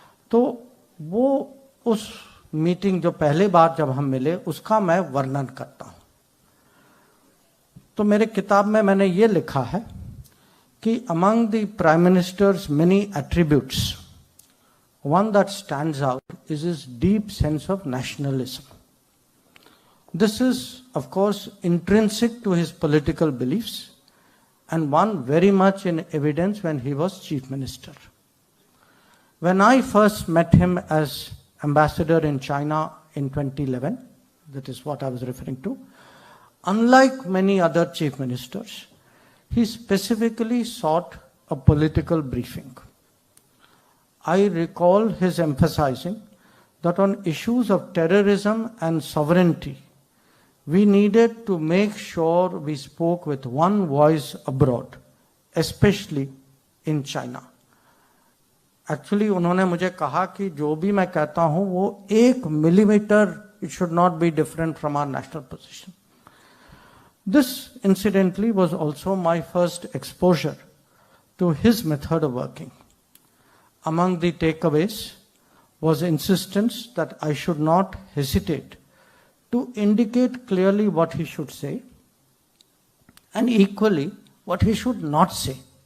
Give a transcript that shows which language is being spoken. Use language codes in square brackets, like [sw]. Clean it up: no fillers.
[hi] तो वो उस मीटिंग जो पहली बार जब हम मिले उसका मैं वर्णन करता हूँ। तो मेरे किताब में मैंने ये लिखा है कि [en] Among the prime minister's many attributes, one that stands out is his deep sense of nationalism. This is, of course, intrinsic to his political beliefs, and one very much in evidence when he was chief minister. When I first met him as ambassador in China in 2011, that is what I was referring to, unlike many other chief ministers, he specifically sought a political briefing. I recall his emphasizing that on issues of terrorism and sovereignty, we needed to make sure we spoke with one voice abroad, especially in China. [hi] Actually, उन्होंने मुझे कहा कि जो भी मैं कहता हूँ वो 1 millimetre [en] it should not be different from our national position. This, incidentally, was also my first exposure to his method of working. Among the takeaways was insistence that I should not hesitate to indicate clearly what he should say and equally what he should not say.